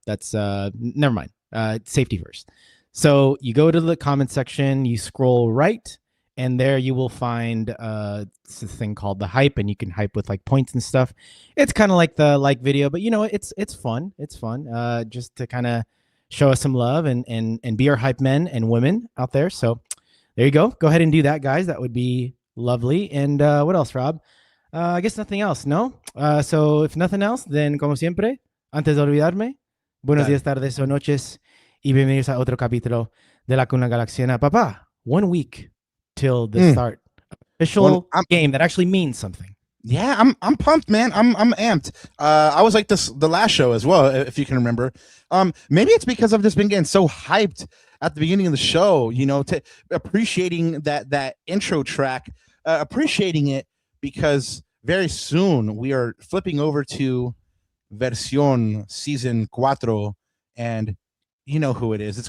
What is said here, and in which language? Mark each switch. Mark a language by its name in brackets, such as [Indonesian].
[English] That's never mind. Safety first. So you go to the comment section, you scroll right, and there you will find this thing called the hype, and you can hype with like points and stuff. It's kind of like the like video, but you know, it's fun. It's fun just to kind of show us some love and be our hype men and women out there. So there you go. Go ahead and do that, guys. That would be lovely. And what else, Rob? I guess nothing else, no? So if nothing else, then [Spanish] como siempre, antes de olvidarme, buenos días, tardes o noches, y bienvenidos a otro capítulo de La Cuna Galaxiana. [English] Papá, 1 week till the start. Official game that actually means something. Yeah, I'm pumped, man. I'm amped. I was like this the last show as well, if you can remember. Maybe it's because I've just been getting so hyped at the beginning of the show, you know, to appreciating that intro track, appreciating it because very soon we are flipping over to Versión Season 4, and you know who it is.